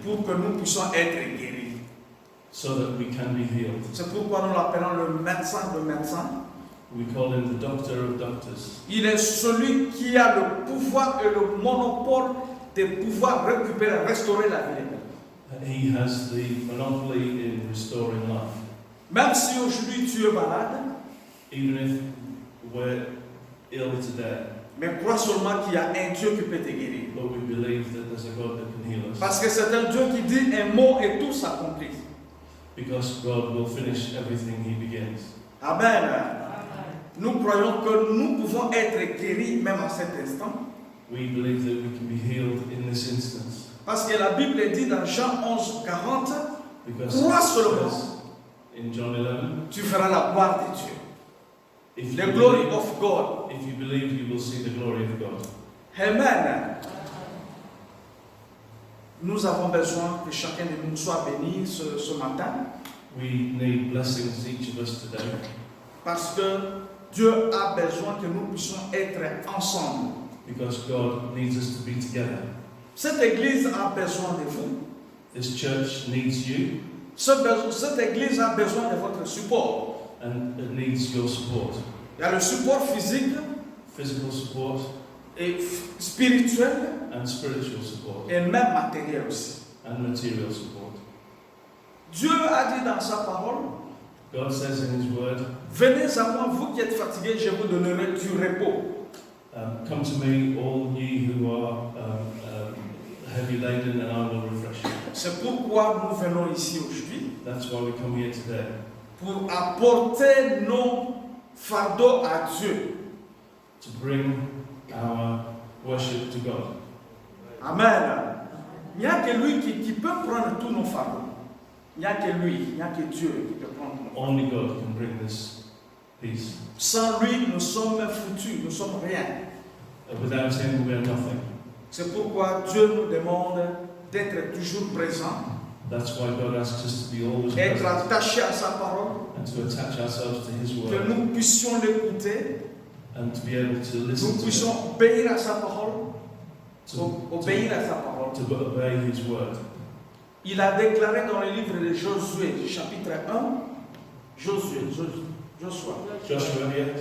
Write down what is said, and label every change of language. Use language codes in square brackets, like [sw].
[fr] pour que nous puissions être guéris. [en] so that we can be healed. [fr] C'est pourquoi nous l'appelons le médecin de médecins. [en] We call Him the doctor of doctors. [fr] Il est celui qui a le pouvoir et le monopole de pouvoir récupérer, restaurer la vie. [en] He has the monopoly in restoring life. [fr] Même si aujourd'hui tu es malade, [en] Even if we're ill today, [fr] mais crois seulement qu'il y a un Dieu qui peut te guérir. [en] but we believe that there's a God that can heal us. [fr] Parce que c'est un Dieu qui dit un mot et tout s'accomplit. [en] Because God will finish everything He begins. Amen. [fr] Nous croyons que nous pouvons être guéris même à cet instant. [en] We believe that we can be healed in this instance. [fr] Parce que la Bible dit dans Jean 11, 40, [en] Because [fr] crois [en] it [fr] seulement, [en] says in John 11, [fr] tu feras la gloire de Dieu. [en] if The you, glory believe, of God. if you believe, you will see the glory of God. Amen. [fr] Nous avons besoin que chacun de nous soit béni ce matin. [en] We need blessings, each of us today, [fr] Parce que Dieu a besoin que nous puissions être ensemble. [en] because God needs us to be together. [fr] Cette église a besoin de vous. [en] This church needs you, [fr] Cette église a besoin de votre support. [en] and it needs your support. [fr] Il y a le support physique [en] Physical support [fr] et spirituel [en] and spiritual support [fr] et même matériel aussi. [en] and material support. [fr] Dieu a dit dans sa parole, [en] God says in His word, [fr] venez à moi, vous qui êtes fatigués, je vous donnerai du repos. [en] come to me, all ye who are heavy laden, and I will refresh you. [fr] C'est pourquoi nous venons ici aujourd'hui, [en] That's why we come here today, [fr] pour apporter nos fardeaux à Dieu. [en] to bring our worship to God. Amen. [fr] Il n'y a que lui qui peut prendre tous nos fardeaux. Il n'y a que lui, il n'y a que Dieu qui peut prendre nos fardeaux. [en] Only God can bring this peace. [fr] Sans lui, nous sommes foutus, nous sommes rien. [en] Without Him, we are nothing. [fr] C'est pourquoi Dieu nous demande d'être toujours présent, [en] That's why God asks us to be always [fr] d'être [en] present [fr] attaché à sa parole, [en] and to attach ourselves to His [fr] que [en] word [fr] nous puissions l'écouter, [en] and to be able to [fr] nous [en] listen to Him, [fr] puissions obéir à sa parole, obéir à sa parole. [en] to obey His word. [fr] Il a déclaré dans le livre de Josué, chapitre 1, Joshua, [en] Joshua here,